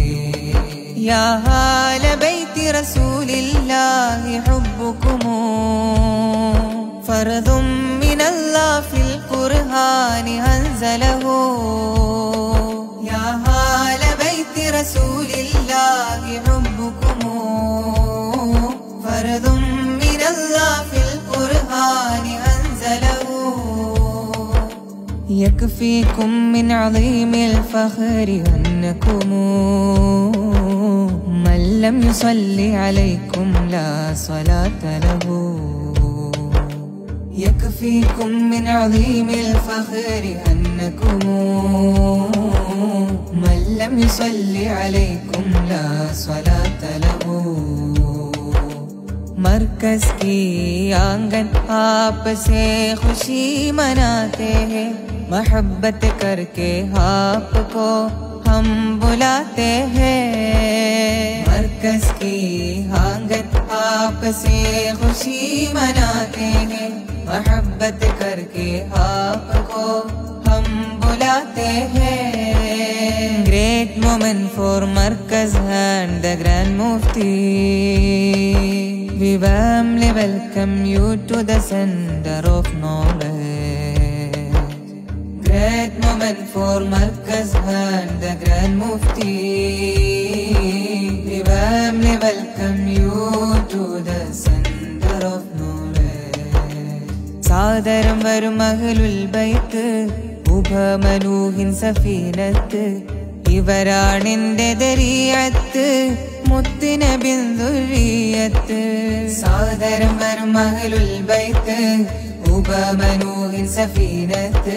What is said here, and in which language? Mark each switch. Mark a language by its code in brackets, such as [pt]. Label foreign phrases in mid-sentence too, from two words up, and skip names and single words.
[ar] يا آل بيت رسول الله حبكم فرض من الله في القرآن أنزله. يا آل بيت رسول الله حبكم فرض من الله في القرآن أنزله. يكفيكم من عظيم الفخر أنكم من لم يصلي عليكم لا صلاة له. يكفيكم من عظيم الفخر أنكم من لم يصلي عليكم لا صلاة له. [hi] मरकज की आंगन आपसे खुशी मनाते हैं. मोहब्बत करके आपको हम बुलाते हैं. मरकज की आंगन आपसे खुशी मनाते हैं. मोहब्बत करके आपको हम बुलाते हैं. [en] Great moment for Markaz and the Grand Mufti. We warmly welcome you to the center of knowledge. Great moment for Markaz and the Grand Mufti. We warmly welcome you to the center of knowledge. [ml] സാദരം വരും [ar] أهل البيت [ml] ഉഭമനൂഹിൻ സഫീനത്ത്. ഇവരാണെന്റെ ദരിയത്ത് മുത്തുനബിൻ ദുർരിയത്ത്. സാദരം വരും [ar] أهل البيت [ml] ഉബമനൂഹിൻ സഫീനത്ത്.